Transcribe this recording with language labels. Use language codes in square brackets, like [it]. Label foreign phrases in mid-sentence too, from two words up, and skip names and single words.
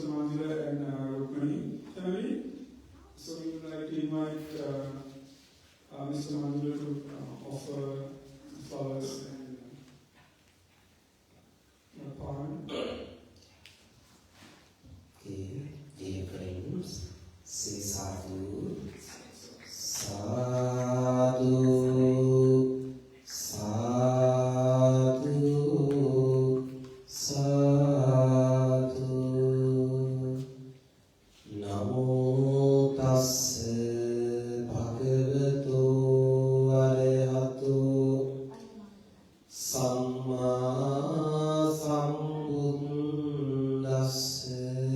[en] Mandula and Rukmani family. So we would like to invite Mr. Mandula to offer flowers and a poem. Okay, dear friends, say [pi] sadhu, sadhu, sadhu, sadhu. Namo tassa bhagavato arahato samma sambuddhassa.